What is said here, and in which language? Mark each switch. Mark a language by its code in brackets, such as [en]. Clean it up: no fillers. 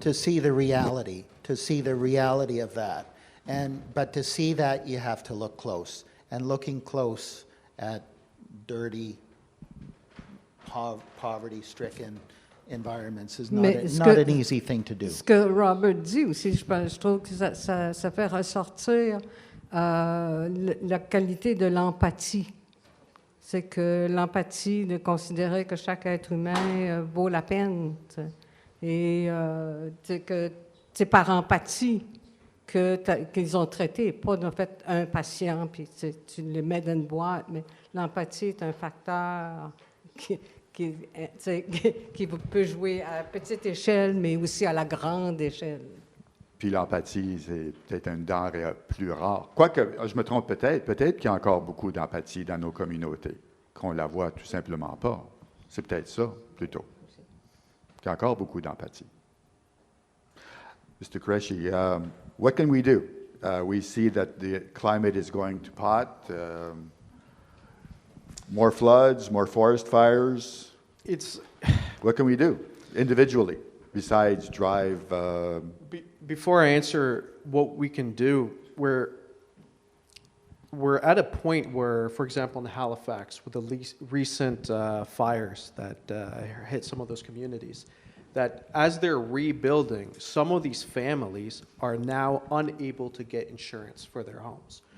[en] To see the reality of that. But to see that, you have to look close. And looking close at dirty, poverty-stricken environments is not an easy thing to do. [fr] Ce que Robert dit aussi, je trouve que ça fait ressortir la qualité de l'empathie. C'est que l'empathie, de considérer que chaque être humain vaut la peine. Et que c'est par empathie qu'ils ont traité, pas en fait un patient, puis tu le mets dans une boîte, mais l'empathie est un facteur qui tu sais, qui peut jouer à petite échelle, mais aussi à la grande échelle. Puis l'empathie, c'est peut-être une denrée plus rare. Quoique, je me trompe peut-être qu'il y a encore beaucoup d'empathie dans nos communautés, qu'on la voit tout simplement pas. C'est peut-être ça, plutôt. Il y a encore beaucoup d'empathie. [en] Mr. Qureshi, what can we do? We see that the climate is going to pot, more floods, more forest fires. What can we do individually besides drive? Before I answer what we can do, we're at a point where, for example, in Halifax, with the recent fires that hit some of those communities, that as they're rebuilding, some of these families are now unable to get insurance for their homes.